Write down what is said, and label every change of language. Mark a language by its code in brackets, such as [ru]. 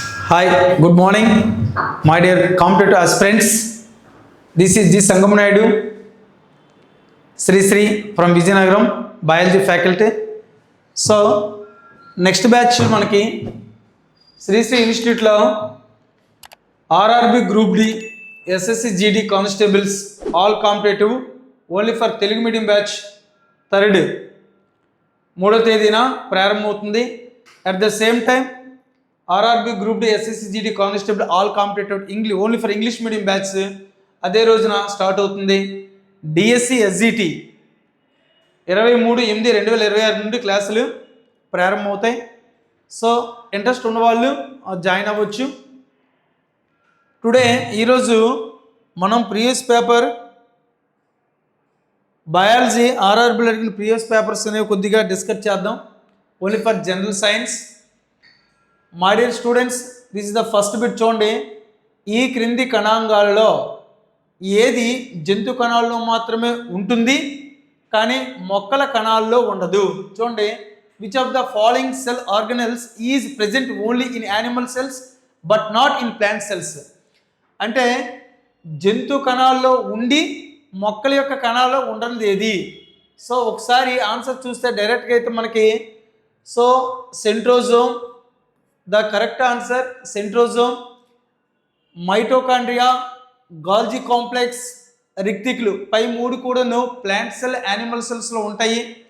[en] Hi, good morning, my dear competitive aspirants. This is G. Sangam Naidu, Sri from Vizianagaram, Biology faculty. So, next batch [te] మనకి శ్రీ ఇన్స్టిట్యూట్లో RRB group D SSC జీడి constables all competitive only for Telugu medium batch 3rd 3వ తేదీన ప్రారంభమవుతుంది. [en] at the same time RRB group D SSC GD constable all competitive English only for English medium batch [te] అదే రోజున start అవుతుంది. డిఎస్సి ఎస్జిటి 23/8/2026 నుండి క్లాసులు ప్రారంభమవుతాయి. సో ఇంట్రెస్ట్ ఉన్నవాళ్ళు జాయిన్ అవ్వచ్చు. టుడే ఈరోజు మనం ప్రీవియస్ పేపర్ బయాలజీ ఆర్ఆర్బిలో అడిగిన ప్రీవియస్ పేపర్స్ అనేవి కొద్దిగా డిస్కస్ చేద్దాం. [en] Only for general science. My dear students, this is the first bit. [te] చూడండి, ఈ క్రింది కణాంగాలలో ఏది జంతు కణాల్లో మాత్రమే ఉంటుంది కానీ మొక్కల కణాల్లో ఉండదు? చూడండి, [en] which of the following cell organelles is present only in animal cells but not in plant cells? [te] అంటే జంతు కణాల్లో ఉండి మొక్కల యొక్క కణాల్లో ఉండనిది ఏది? సో ఒకసారి ఆన్సర్ చూస్తే డైరెక్ట్గా అయితే మనకి so centrosome, the correct answer centrosome, mitochondria, గాల్జీ complex, రిక్టిక్లు పై 3 కూడాను ప్లాంట్ సెల్ యానిమల్ సెల్స్లో ఉంటాయి.